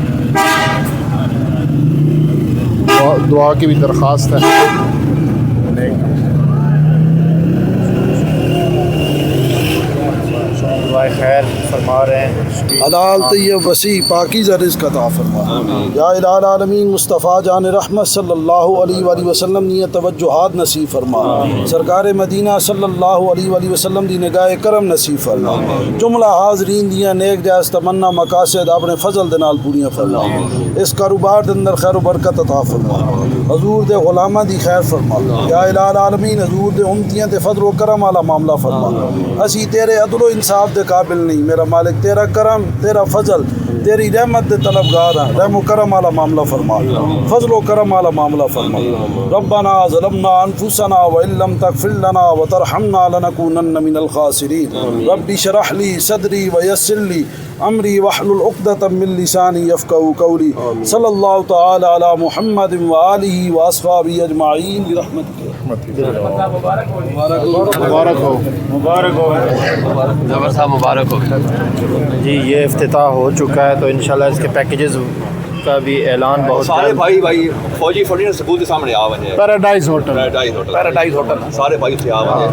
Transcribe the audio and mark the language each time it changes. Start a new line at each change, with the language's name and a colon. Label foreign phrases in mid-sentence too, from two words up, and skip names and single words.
Urdu: دعا کی بھی درخواست ہے. دعا خیر فرما رہے ہیں. حلال طیب وسی پاکیزہ رزق عطا فرما.
Arabic: يا إلهي عالمين
Punjabi: مصطفیٰ جان رحمت
Arabic: صلى الله عليه وسلم
Punjabi: نی توجہات نصیب فرما. سرکار مدینہ
Arabic: صلى الله عليه وسلم
Punjabi: دی نگاہ کرم نصیب فرما. جملہ حاضرین دیاں نیک جائز تمنا مقاصد اپنے فضل دے نال پوریاں فرما. اس کاروبار دے اندر خیر برکت عطا فرما۔ حضور دے غلاماں دی خیر فرما.
Arabic: يا إلهي عالمين
Punjabi: حضور دے امتیاں تے فضل و کرم والا معاملہ فرما. اسی تیرے عدل و انصاف دے قابل نہیں، میرا مالک تیرا کرم تیرا فضل تیری رحمت دے طلبگار ہیں. رحم کرم والا معاملہ فرما، فضل کرم والا معاملہ فرما.
Arabic: ربنا ظلمنا أنفسنا وإن لم تغفر لنا وترحمنا لنكونن من الخاسرين. رب اشرح لي صدري ويسر لي أمري واحلل عقدة من لساني يفقهوا قولي. صلى الله تعالى على محمد وآله وأصحابه أجمعين برحمتك.
Urdu: مبارک ہو, مبارک ہو ظفر صاحب، مبارک ہو جی. یہ افتتاح ہو چکا ہے، تو ان شاء اللہ اس کے پیکجز کا بھی اعلان بہت سارے بھائی فوجی فوجی اسکول کے سامنے آ ونے پیراڈائز ہوٹل سارے بھائی سے آ ونے